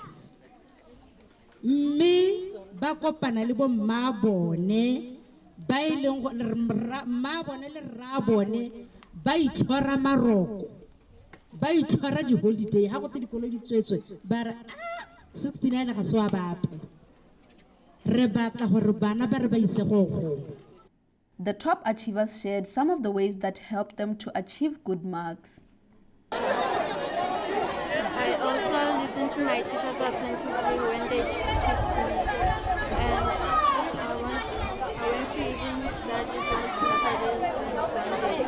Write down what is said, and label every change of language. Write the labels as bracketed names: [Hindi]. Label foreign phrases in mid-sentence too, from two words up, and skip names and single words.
[Tswana] Mme ba kopana le bo mma bone ba ileng go mma bone le rra bone ba itshwara maroko ba itshwara di holiday ha go te dikolo di tswetswe ba re 69 ga swa batho re batla gore bana ba re ba ise go go. [English] The top achievers shared some of the ways that helped them to achieve good marks. I also listened to my teachers attentively when they teach me, and I went to evening studies on Saturdays and Sundays.